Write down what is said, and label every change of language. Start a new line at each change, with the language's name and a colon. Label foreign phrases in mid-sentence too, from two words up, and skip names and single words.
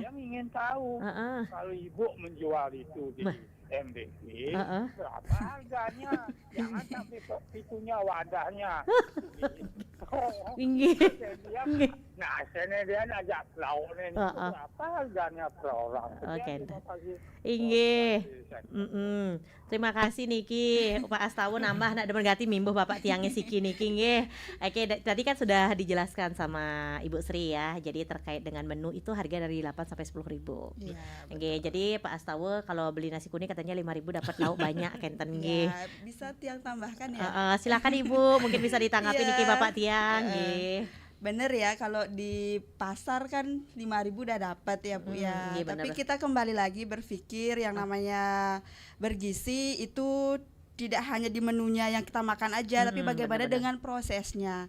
Indonesian: Yang ingin tahu kalau ibu menjual itu di MBG berapa harganya? Jangan sampai itunya wadahnya. Inggih. Nah, saya dia ajak lawannya berapa harganya per orang. Oke. Inggih. Terima kasih Niki.
Balinese: Pak Astawa nambah nak demen gati mimbuh Bapak tiangnya Siki Niki nggih.
Indonesian: Oke, tadi kan sudah dijelaskan sama Ibu Sri ya. Jadi terkait dengan menu itu harga dari 8 sampai 10.000. Iya. Oke, jadi Pak Astawa kalau beli nasi kuning katanya 5.000 dapat lauk banyak kenten nggih. Ya, bisa Tiang tambahkan ya. Silakan Ibu, mungkin bisa ditanggapi Niki Bapak Tiang nggih. Bener ya, kalau di pasar kan 5.000 udah dapat ya Bu ya. Iya, tapi kita kembali lagi berpikir yang namanya bergizi itu tidak hanya di menunya yang kita makan aja, tapi bagaimana dengan prosesnya.